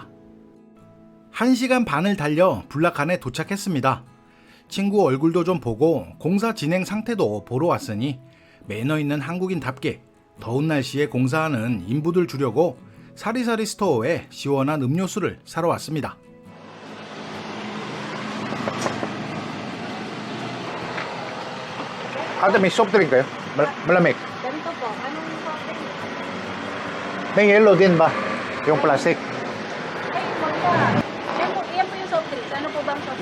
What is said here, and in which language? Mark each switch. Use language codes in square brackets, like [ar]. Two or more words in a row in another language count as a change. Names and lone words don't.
[ko] 1시간 반을 달려 불라칸에 도착했습니다. 친구 얼굴도 좀 보고 공사 진행 상태도 보러 왔으니 매너 있는 한국인답게 더운 날씨에 공사하는 인부들 주려고 사리사리 스토어에 시원한 음료수를 사러 왔습니다. [tl] Ate, may soft drink kayo? Malamig. Ganito po, anong soft drink? May yellow din ba? Yung plastic. Ay, wag po. Yan po yung soft drinks. Ano po bang soft